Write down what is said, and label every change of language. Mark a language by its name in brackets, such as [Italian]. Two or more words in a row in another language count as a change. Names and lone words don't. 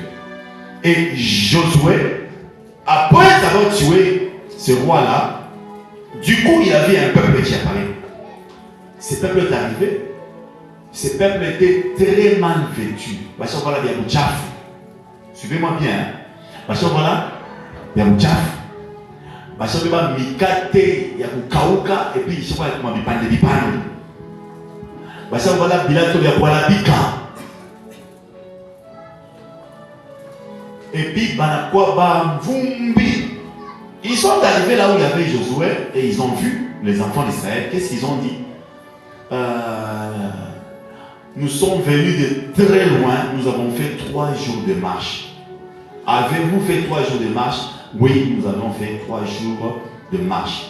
[French] Et Josué, après avoir tué ce roi-là, du coup il avait un peuple qui apparaît. Ce peuple est arrivé. Ce peuple était très mal vêtu. Voilà, il y a un tchaf. Suivez-moi bien. Voilà, il y a un tchaf. [Swahili] Bachamba mikate ya kukauka [French] et puis [Swahili] chakwa ya mabipande bipande. Bachamba la bilato ya kualabika. [French] Et puis [Swahili] banakwa ba mvumbi. [French] Ils sont arrivés là où il y avait Josué et ils ont vu les enfants d'Israël. Qu'est-ce qu'ils ont dit? Nous sommes venus de très loin, nous avons fait 3 jours de marche. Avez-vous fait 3 jours de marche? Oui, nous avons fait 3 jours de marche.